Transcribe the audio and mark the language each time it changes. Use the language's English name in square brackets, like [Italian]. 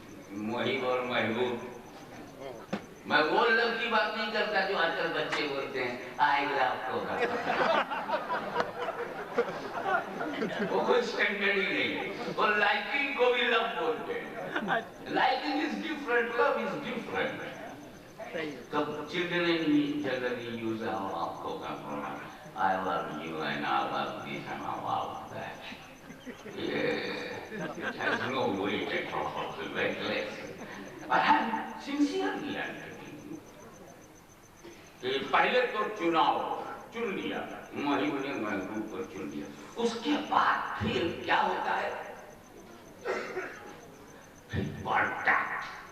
[Urdu] محب اور محبوب۔ میں وہ لو کی بات نہیں کرتا جو آج کل بچے بولتے ہیں آئی لو کو، وہ کوئی اسٹینڈرڈ ہی نہیں ہے۔ وہ لائکنگ کو بھی لو بولتے ہیں۔ [English] Liking is different, love is different. So children generally use our love program. I love you and I love this and I love that. Yeah, it has no weight at all, very less. But I'm sincerely advocating [Urdu] کہ پہلے تو چن لیا وہیں میں group کو چن لیا، اس کے بعد پھر کیا ہوتا ہے؟ کانٹیکٹ.